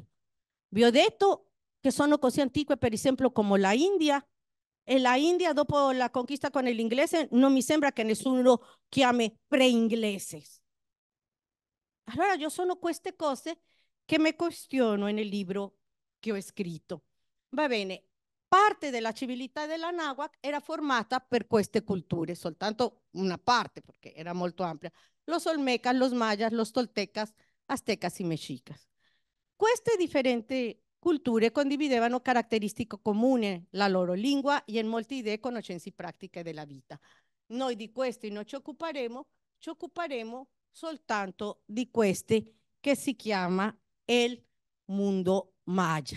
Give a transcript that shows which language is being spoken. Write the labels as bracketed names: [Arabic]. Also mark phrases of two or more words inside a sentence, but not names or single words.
[Italian] Vi ho detto che sono così antiche, per esempio, come la India, e la India dopo la conquista con l'inglese non mi sembra che nessuno chiami pre-inglese. Allora io sono queste cose che mi questiono nel libro che ho scritto. Va bene, parte della civiltà della Nahuatl era formata per queste culture, soltanto una parte perché era molto ampia. [Spanish] Los Olmecas, los Mayas, los Toltecas, Aztecas y Mexicas. [Italian] Queste differenti culture condividevano caratteristiche comuni, la loro lingua e in molte idee e conoscenze pratiche della vita. Noi di questi non ci occuperemo soltanto di questi che si chiama il mondo Maya.